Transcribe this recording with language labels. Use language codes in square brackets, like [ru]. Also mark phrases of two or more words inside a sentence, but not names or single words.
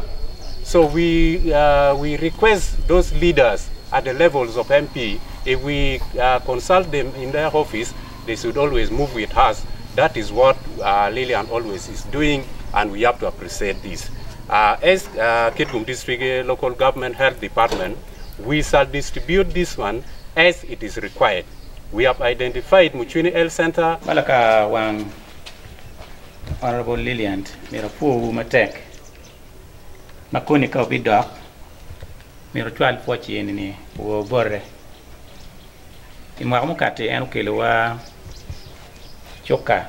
[en] So we request those leaders at the levels of MP, if we consult them in their office, they should always move with us. That is what Lillian always is doing, and we have to appreciate this. As Kitgum District Local Government Health Department, we shall distribute this one as it is required. We have identified Muchuni Health Center. [ach] Malaka wang Honorable Lillian, mera pu matek. Makuni ka bidok. Mera twal pochi ni wo borre. Imwa mukate enu kelewa choka.